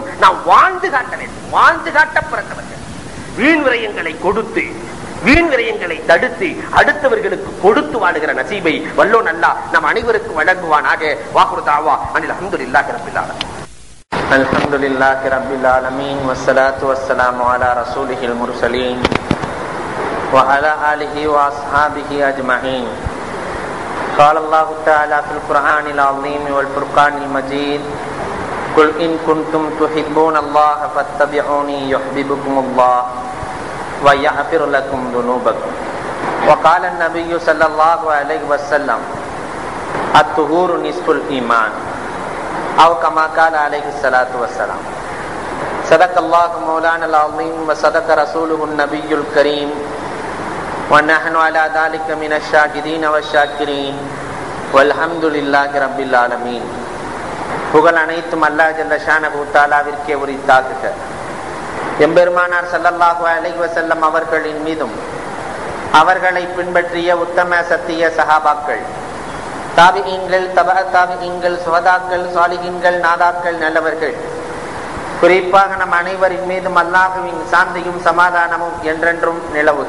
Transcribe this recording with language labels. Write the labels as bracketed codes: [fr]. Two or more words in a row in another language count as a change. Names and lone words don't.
[ta] நாம் வாழ்ந்து காட்ட வேண்டும், வாழ்ந்து காட்ட பிறந்தவர்கள். வீண் விரயங்களை கொடுத்து, வீண் விரயங்களை தடுத்து அடுத்தவர்களுக்கு கொடுத்து வாழுகிற நசீபை வல்லோன் அல்லாஹ் நம் அனைவருக்கும் வழங்குவானாக. [ar] وآخر دعوانا أن الحمد لله رب العالمين. الحمد لله رب العالمين والصلاة والسلام على رسوله المرسلين وعلى آله وأصحابه أجمعين. قال الله تعالى في القرآن العظيم والفرقان المجيد: قل إن كنتم تحبون الله فاتبعوني يحببكم الله ويغفر لكم ذنوبكم. وقال النبي صلى الله عليه وسلم: الطهور نصف الإيمان، أو كما قال عليه الصلاة والسلام. صدق الله مولانا العظيم وصدق رسوله النبي الكريم ونحن على ذلك من الشاهدين والشاكرين والحمد لله رب العالمين. [ta] புகழ் அனைத்தும் அல்லாஹ் [ar] جل شأنه [ta] தஆலாவிற்கே உரித்தாகுக. எம்பெருமானார் [ar] صلى الله عليه وسلم [ta] அவர்களின் மீதும் அவர்களை பின்பற்றிய உத்தம சத்திய சஹாபாக்கள், தாபிஈன்கள், தபஅ தாபிஈன்கள், சுஹதாக்கள், சாலிஹீன்கள், நாதாக்கள், நல்லவர்கள், குறிப்பாக நம் அனைவரின் மீதும் அல்லாஹ்வின் சாந்தியும் சமாதானமும் என்றென்றும் நிலவுக.